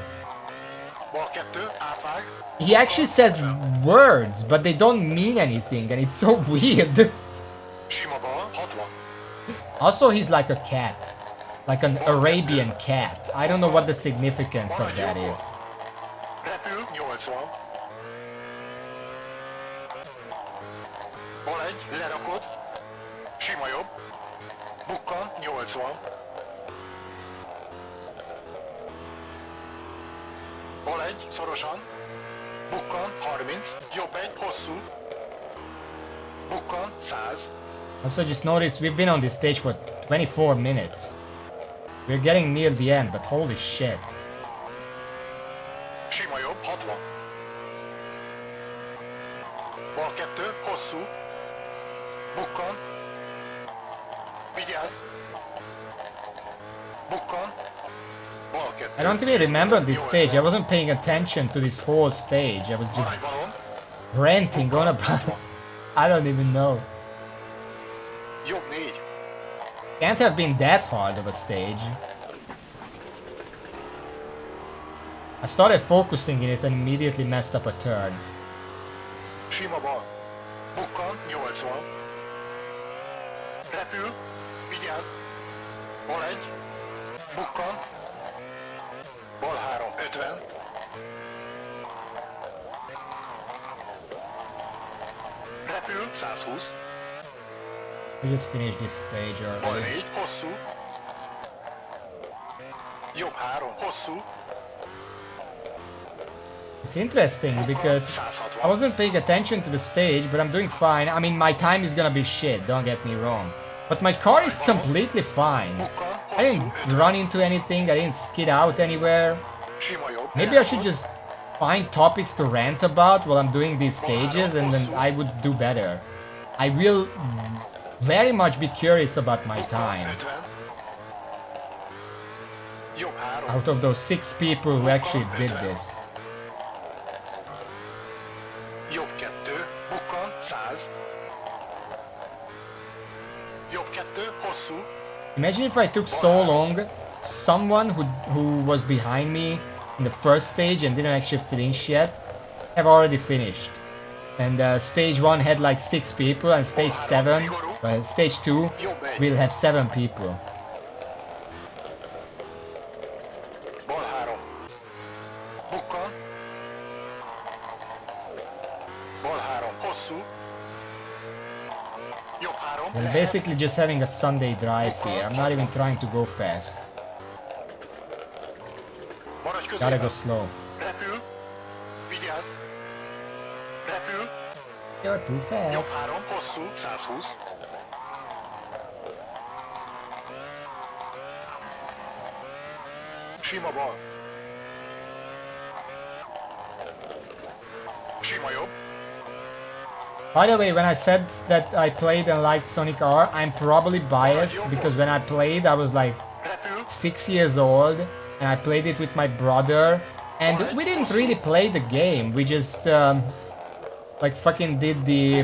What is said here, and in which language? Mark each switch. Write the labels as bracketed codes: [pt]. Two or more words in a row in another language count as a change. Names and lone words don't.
[hu] Bal 2, átvág. [en] he actually says words, but they don't mean anything, and it's so weird. [hu] Sima bal, 60. [en] Also, he's like a cat, like an Arabian cat. I don't know what the significance of that is. [hu] Repül, 80. Bal 1, lerakod. Sima jobb. Bukkan, 80. Bal 1, szorosan. Bukkan, 30. Jobb 1, hosszú. Bukkan, 100. [en] Also, just notice we've been on this stage for 24 minutes. We're getting near the end, but holy shit. [hu] Sima jobb, 60. Bal 2, hosszú. Bukkan. Vigyázz. Bukkan. Bal 2. [en] I don't even remember this stage. I wasn't paying attention to this whole stage. I was just [hu] Aránybalon. [en] ranting on about it. I don't even know. [hu] Jobb 4. [en] Can't have been that hard of a stage. I started focusing in it and immediately messed up a turn. [hu] Sima bal. Bukkan, 80. Repül. Vigyázz. Bal 1. Bukkan. Bal 3, 50. Repül, 120. [en] We just finished this stage [hu] Bal [en] already. [hu] 4, hosszú. Jobb 3, hosszú. [en] It's interesting because I wasn't paying attention to the stage, but I'm doing fine. I mean, my time is gonna be shit, don't get me wrong. But my car is completely fine. I didn't run into anything, I didn't skid out anywhere. [hu] Sima jobb. [en] Maybe I should just find topics to rant about while I'm doing these stages, and then I would do better. I will very much be curious about my time. [hu] 50. Jobb 3. [en] Out of those 6 people who actually did this. [hu] Jobb 2. Bukkan 100. Jobb 2. Hosszú. [en] Imagine if I took so long, someone who was behind me in the first stage and didn't actually finish yet, have already finished. And stage 1 had like 6 people, and stage 7, well, stage 2 will have 7 people. [hu] Bal 3. Bukkan. Bal 3. Hosszú. Jobb 3. [en] We're basically just having a Sunday drive here. I'm not even trying to go fast. [hu] Maradj [en] Gotta go [hu] középen. [en] slow. [hu] Repül. Vigyázz. Repül. [en] You're too [hu] Jobb [en] fast. [hu] 3. Hosszú. 120. Sima bal. Sima jobb. [en] By the way, when I said that I played and liked Sonic R, I'm probably biased because when I played I was like [hu] Repül. [en] 6 years old and I played it with my brother, and we didn't really play the game. We just like fucking did the